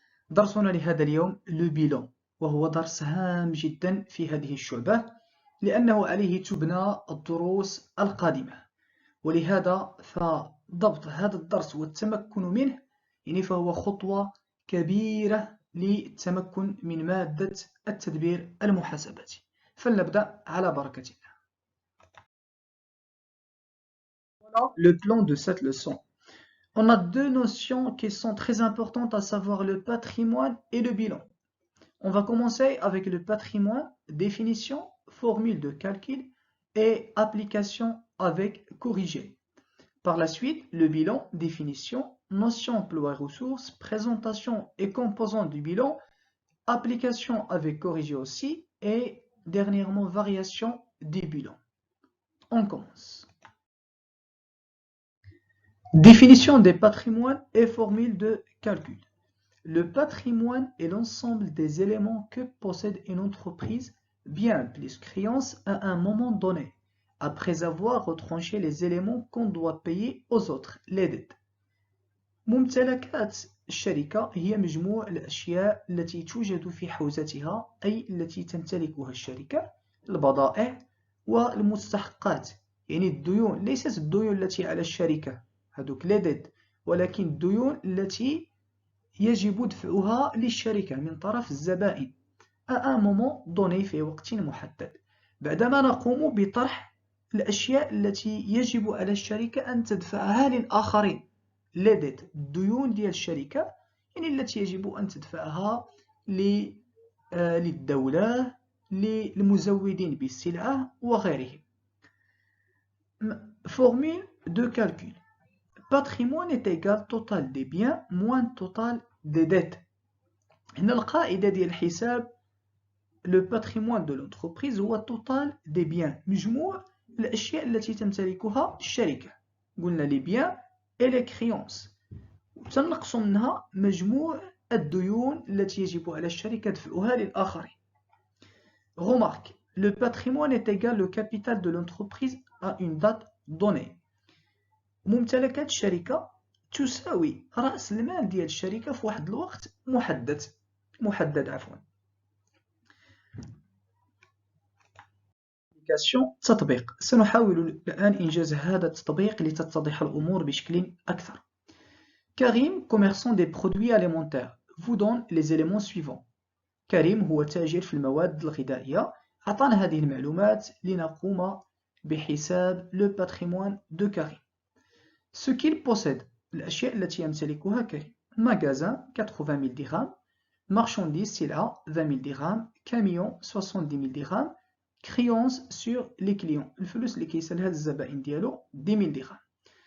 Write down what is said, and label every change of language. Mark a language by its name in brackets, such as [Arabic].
[Arabic] درسنا لهذا اليوم لو بيلون، وهو درس هام جدا في هذه الشعبة لأنه عليه تبنى الدروس القادمة، ولهذا فضبط هذا الدرس والتمكن منه فهو خطوة كبيرة للتمكن من مادة التدبير المحاسباتي. فلنبدأ على بركة الله. [French] Voilà le plan de cette leçon. On a deux notions qui sont très importantes, à savoir le patrimoine et le bilan. On va commencer avec le patrimoine, définition, formule de calcul et application avec corrigé. Par la suite, le bilan, définition, notion, emploi et ressources, présentation et composants du bilan, application avec corrigé aussi, et dernièrement variation du bilan. On commence. Définition des patrimoines et formule de calcul. Le patrimoine est l'ensemble des éléments que possède une entreprise, bien plus créances à un moment donné, après avoir retranché les éléments qu'on doit payer aux autres, les dettes. [Arabic] ممتلكات الشركة هي مجموع الأشياء التي توجد في حوزتها، أي التي تمتلكها الشركة، البضائع والمستحقات، يعني الديون، ليست الديون التي على الشركة هذوك لي ديت، ولكن الديون التي يجب دفعها للشركة من طرف الزبائن [French] à un moment donné [Arabic] في وقت محدد، بعدما نقوم بطرح الأشياء التي يجب على الشركة أن تدفعها للآخرين، لي ديت، الديون ديال الشركة يعني التي يجب أن تدفعها للدولة، للمزودين بالسلعة وغيرهم. [French] Formule de calcul. Patrimoine est égal total des biens moins total des dettes. [Arabic] هنا القاعدة ديال الحساب [French] le patrimoine de l'entreprise [Arabic] هو [French] total des biens، [Arabic] مجموع الأشياء التي تمتلكها الشركة، قلنا [French] les biens et les créances، [Arabic] وتنقص منها مجموع الديون التي يجب على الشركة دفعها للآخرين. [French] Remarque, le patrimoine est égal le capital de l'entreprise à une date donnée. [Arabic] ممتلكات الشركة تساوي رأس المال ديال الشركة في واحد الوقت محدد عفوا. تطبيق. سنحاول الآن إنجاز هذا التطبيق لتتضح الأمور بشكل أكثر. [French] كريم commerçant des produits alimentaires vous donne les éléments suivants. [Arabic] كريم هو تاجر في المواد الغذائية، أعطانا هذه المعلومات لنقوم بحساب [French] le patrimoine de [Arabic] كريم. [French] Ce qu'il possède، [Arabic] الأشياء التي يمتلكها كريم. [French] magasin 80 000 dirhams، marchandises سلعة 20 000 dirhams، camion 70 000 dirhams، créance sur les clients، [Arabic] الفلوس اللي كيسالها الزبائن ديالو [French] 10 000 dirhams.